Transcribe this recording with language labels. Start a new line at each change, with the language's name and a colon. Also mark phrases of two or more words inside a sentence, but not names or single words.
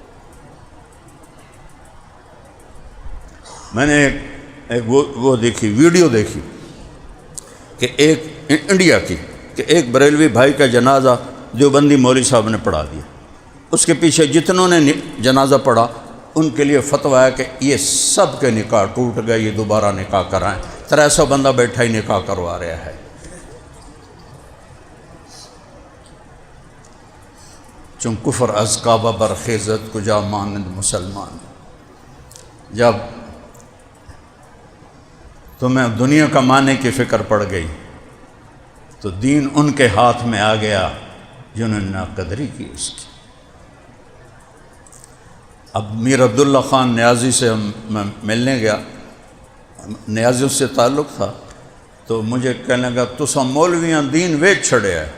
Urdu: میں نے ایک وہ دیکھی، ویڈیو دیکھی کہ ایک انڈیا کی، کہ ایک بریلوی بھائی کا جنازہ دیوبندی مولوی صاحب نے پڑھا دیا، اس کے پیچھے جتنوں نے جنازہ پڑھا ان کے لیے فتویٰ ہے کہ یہ سب کے نکاح ٹوٹ گئے، یہ دوبارہ نکاح کرائیں۔ 300 بندہ بیٹھا ہی نکاح کروا رہا ہے۔
Persian: چون کفر از کعبہ برخیزت کجا مانند مسلمان۔
Urdu: جب تمہیں دنیا کمانے کی فکر پڑ گئی تو دین ان کے ہاتھ میں آ گیا جنہوں نے ناقدری کی اس کی۔ اب میر عبداللہ خان نیازی سے میں ملنے گیا، نیازی سے تعلق تھا، تو مجھے کہنے لگا
Punjabi: تساں مولویاں دین ویچ چھڑے ہے۔